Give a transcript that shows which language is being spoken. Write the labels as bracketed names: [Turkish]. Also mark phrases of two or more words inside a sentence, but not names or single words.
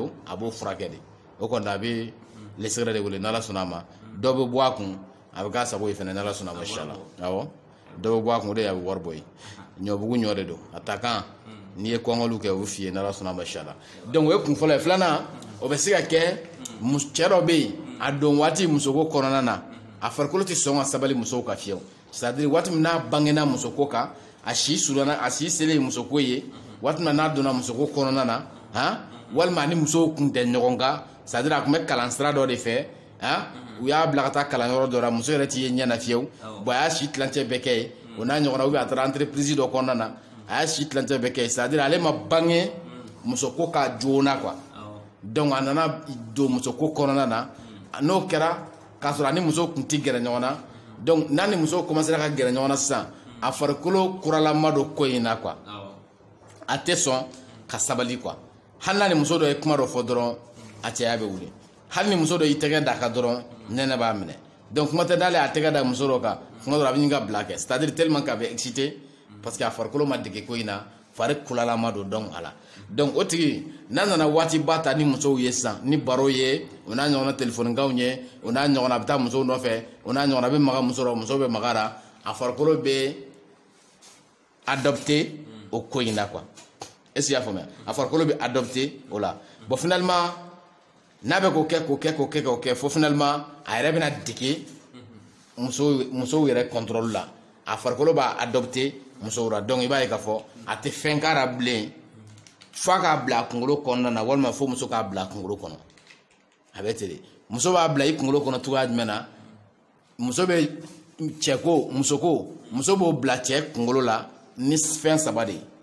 [Bambara] don a b'o furakɛ de o kɔni a bɛ lesegɛrɛ de wele n'ala sɔnna a ma dɔ bɛ bɔ a kun a bɛ k'a sago ye fɛnɛ n'ala sɔnna a ma inshallah awɔ dɔ bɛ bɔ a kun o de ye a bɛ wari bɔ ye ɲɔbugu ɲɔ de don a ta kan n'i ye kɔngɔliw kɛ o bɛ f'i ye n'ala sɔnna a ma inshallah donc o ye kun fɔlɔ ye filanan o bɛ se ka kɛ cɛ dɔ bɛ yen a don waati musoko kɔnɔna na a farikolo tɛ sɔn ka sabali musow ka fiyewu [French] c'est à dire [Bambara] waati min n'a bangena musoko kan a si surunya a si selen musoko ye waati min n'a donna musoko kɔnɔna na walima ni musow kun tɛ ɲɔgɔn kan [French] c'est à dire [Bambara] a tun bɛ kalan sira dɔ de fɛ u y'a bila ka taa kalanyɔrɔ dɔ la muso yɛrɛ t'i ye ɲɛ na fiyewu bon a y'a si tilancɛ bɛɛ kɛ ye o n'a ɲɔgɔnna [French] ou bien [Bambara] a taara entreprise dɔ kɔnɔna na a y'a si tilancɛ bɛɛ kɛ ye [French] c'est à dire [Bambara] ale ma bange musoko ka joona quoi donc a nana don musoko kɔnɔna na n'o kɛra k'a sɔrɔ a ni muso kun tɛ gɛrɛ ɲɔgɔn na donc n'a ni muso commencera ka gɛrɛ ɲɔgɔn na sisan a farikolo kuralama don ko in na quoi a tɛ sɔn ka sabali quoi hali n'a ni muso dɔ ye kuma dɔ fɔ dɔrɔn a cɛya bɛ wuli hali ni muso dɔ y'i tɛgɛ da kan dɔrɔn nɛnɛ b'a minɛ donc kuma tɛ d'ale a tɛgɛ da muso dɔ kan kuma dɔ a bɛ ɲini ka bila kɛ [French] c'est à dire tellement [Bambara] k'a bɛ excité [French] parce que [Bambara] a farikolo ma dege ko in na fari kulalama don donc a la donc o tigi n'a nana waati ba ta ni musow ye sisan ni baro ye o n'a ɲɔgɔnna telefonikanw ye o n'a ɲɔgɔnna a bɛ taa musow nɔfɛ o n'a ɲɔgɔnna a bɛ maga muso la muso bɛ maga la a farikolo bɛ adopté o ko in na quoi [French] est ce que [Bambara] y'a faamuya a farikolo bɛ adopté o la [French] bon finalement [Bambara] n'a bɛ k'o kɛ fo finalement a yɛrɛ bɛna dege musow yɛrɛ contrôle la a farikolo b'a adopté musow la donc i b'a ye k'a fɔ a tɛ fɛn k'a la bilen f'a k'a bila a kunkolo kɔnɔna na walima fo muso k'a bila a kunkolo kɔnɔ a bɛ ten de muso b'a bila i kunkolo kɔnɔ cogoya jumɛn na muso bɛ cɛko musoko muso b'o bila cɛ kunkolo la ni fɛn saba de ye